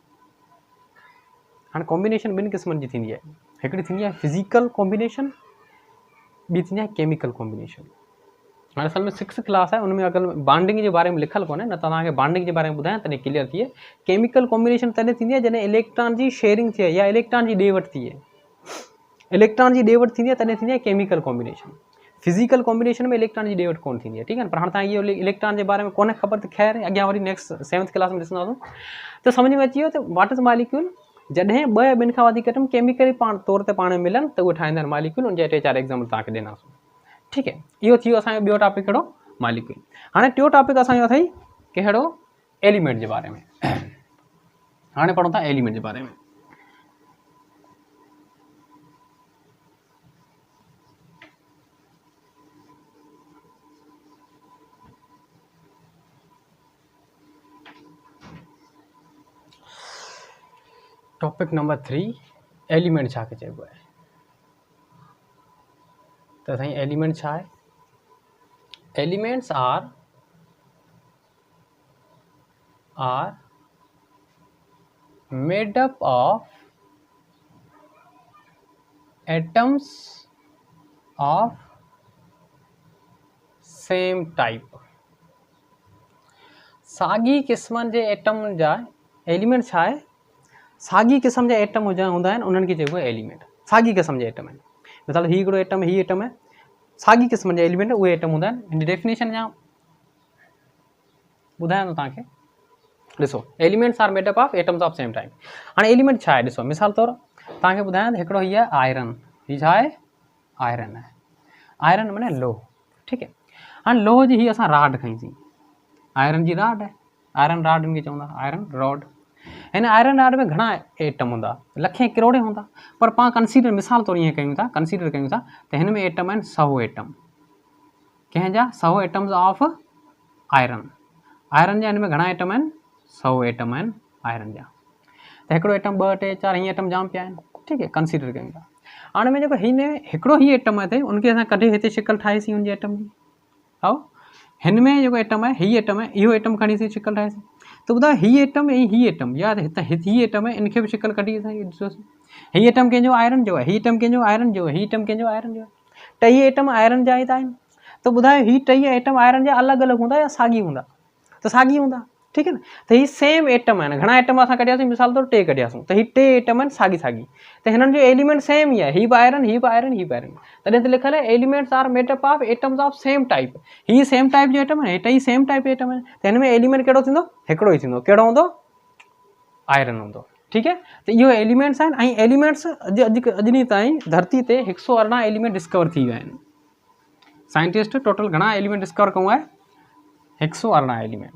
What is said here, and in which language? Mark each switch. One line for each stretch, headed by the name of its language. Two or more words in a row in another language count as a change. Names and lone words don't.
Sindhi: हाँ, कॉम्बिनेशन ॿिनि क़िस्मनि जी थींदी आहे, हिकिड़ी थींदी आहे
English: physical combination,
Sindhi: ॿी थींदी आहे
English: chemical combination.
Sindhi: हाणे असल में 6th क्लास आहे, उनमें अगरि बॉन्डिंग जे बारे में लिखल कोन्हे, न त तव्हांखे बॉन्डिंग जे बारे में ॿुधायां तॾहिं क्लियर थिए। केमिकल कॉम्बिनेशन तॾहिं थींदी आहे जॾहिं इलेक्ट्रॉन जी शेयरिंग थिए या इलेक्ट्रॉन जी ॾे वठि थिए। इलेक्ट्रॉन जी ॾे वठि थींदी आहे तॾहिं थींदी आहे
English: chemical combination. physical combination
Sindhi: में इलेक्ट्रॉन जी ॾे वठि कोन थींदी आहे।
Hindi: ठीक है,
Sindhi: पर हाणे तव्हांखे इहो इलेक्ट्रॉन जे बारे में कोन्हे ख़बर, त ख़ैर अॻियां वरी
English: next 7th class
Sindhi: में ॾिसंदासीं। त सम्झ में अची वियो त
English: what is molecule,
Sindhi: जॾहिं ॿ या ॿिनि खां वधीक एटम केमिकली तौर ते पाण में मिलनि त उहे ठाहींदा आहिनि मॉलिक्यूल। उनजा 3-4 एग्जाम्पल तव्हांखे ॾिनासीं।
Hindi: ठीक है,
Sindhi: इहो थी वियो असांजो ॿियो टॉपिक कहिड़ो, मॉलिक्यूल। हाणे टियों टॉपिक असांजो अथई कहिड़ो, एलिमेंट जे बारे में। हाणे पढ़ूं था एलिमेंट जे बारे में।
English: topic number 3,
Sindhi: एलिमेंट छा के चइबो आहे। त साईं एलिमेंट छा आहे,
English: elements are made up of atoms of same type.
Sindhi: साॻी क़िस्मनि जे एटम जा एलिमेंट छा आहे, साॻी क़िस्म जा एटम हूंदा आहिनि, उन्हनि खे चइबो आहे एलिमेंट। साॻी क़िस्म जा एटम आहिनि, मिसाल ही हिकिड़ो एटम, ही एटम आहे, साॻी क़िस्म जा एलिमेंट उहे एटम हूंदा आहिनि। हिन डेफिनेशन या ॿुधायां थो तव्हांखे। ॾिसो
English: elements are made up of atoms of same type.
Sindhi: हाणे एलिमेंट छा आहे ॾिसो, मिसाल तौरु तव्हांखे ॿुधायां त हिकिड़ो हीअ आहे आयरन, हीअ छा आहे आयरन आहे, आयरन माने लोह, ठीकु आहे। हाणे लोह जी हीअ असां राड खईंसीं, आयरन जी राड आहे,
English: iron rod
Sindhi: इनखे चवंदा
English: iron rod.
Sindhi: हिन आयरन राड में घणा एटम हूंदा, लखे करोड़े हूंदा, पर पाण कंसीडर मिसाल तौरु ईअं कयूं था, कंसीडर कयूं था त हिन में एटम आहिनि 100 एटम, कंहिंजा 100
English: atoms of iron,
Sindhi: आयरन जा हिन में घणा एटम आहिनि 100 एटम आहिनि आयरन जा, त हिकिड़ो एटम 2 टे 4 हीअं एटम जाम पिया आहिनि, ठीकु आहे, कंसीडर कयूं था। हाणे में जेको हिन हिकिड़ो ही एटम आहे उनखे असां कढी हिते शिकल ठाहीसीं हुनजे एटम जी, ऐं हिन में जेको एटम आहे हीअ एटम आहे, इहो एटम खणीसीं शिकल ठाहीसीं, त ॿुधायो हीअ एटम ऐं हीअ एटम या हीअ एटम आहे इनखे बि शिकल कढी ॾिसोसीं, हीअ एटम कंहिंजो आयरन जो आहे, हीअ एटम कंहिंजो आयरन जो आहे, हीअ एटम कंहिंजो आयरन जो आहे, टई एटम आयरन जा ई त आहिनि, त ॿुधायो हीअ टई एटम आयरन जा अलॻि अलॻि हूंदा या साॻी हूंदा, त साॻी हूंदा, ठीकु आहे न। त हीअ
English: same atom
Sindhi: आहिनि, घणा एटम असां कढियासीं, मिसाल तौरु 2 कढियासीं, त हीअ 2 एटम आहिनि साॻी साॻी, त हिननि जो एलिमेंट सेम ई आहे, हीअ बि आयरन, हीअ बि आयरन, हीअ बि आयरन, तॾहिं त लिखियल आहे
English: elements are made up of atoms of same type,
Sindhi: हीअ
English: same type
Sindhi: जो एटम आहे, टई
English: same type atom
Sindhi: आहिनि, त हिन में एलिमेंट कहिड़ो थींदो, हिकिड़ो ई थींदो, कहिड़ो हूंदो आयरन हूंदो, ठीकु आहे। त इहो एलिमेंट्स आहिनि, ऐं एलिमेंट्स अॼु ॾींहुं ताईं धरती ते 118 एलिमेंट डिस्कवर थी विया आहिनि, साइंटिस्ट टोटल घणा एलिमेंट डिस्कवर कयो आहे 118 एलिमेंट।